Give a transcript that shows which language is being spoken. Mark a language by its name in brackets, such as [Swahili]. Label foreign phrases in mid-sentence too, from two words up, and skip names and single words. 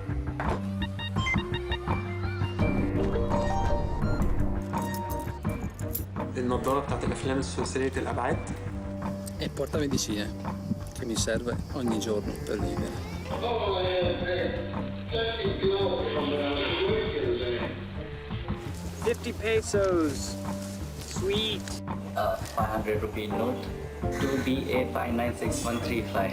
[Arabic] النظارة بتاعت الأفلام الثلاثية الأبعاد. [Italian] E portamedicina che mi serve ogni giorno per vivere. [English] 50 pesos. Sweet. 500 rupee note. 2BA596135.